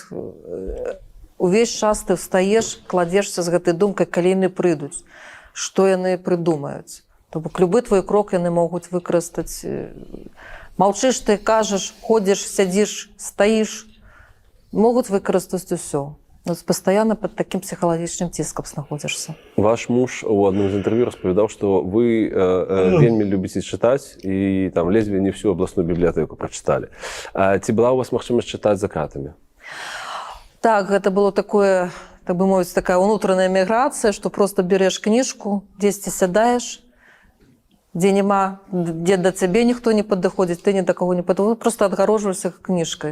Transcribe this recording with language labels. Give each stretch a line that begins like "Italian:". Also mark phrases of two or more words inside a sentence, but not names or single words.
Belarusian: Увесь час ты встаеш, кладзешся з гэтай думкай, калі яны прыйдуць, што яны прыдумаюць. То бок любы твой крок яны могуць выкарыстаць. Маўчыш ты, кажаш, ходзіш, сядзіш, стаіш, могуць выкарыстаць усё. Пастаянна пад такім псіхалагічным ціскам знаходзішся. Ваш муж у
Russian: одном из интервью
Belarusian: распавядаў, што вы вельмі любіце чытаць і там ледзьве не всю абласную бібліятэку прачыталі. Ці была у вас магчымасць чытаць за кратамі? Так, гэта было такое, так бы мовіць, такая ўнутраная міграцыя, што просто береш кніжку, дзесьці сядаеш, дзе няма, дзе да цябе ніхто не падыходзіць, ты ні да каго не падыходзіць, просто адгароджваешся кніжкай.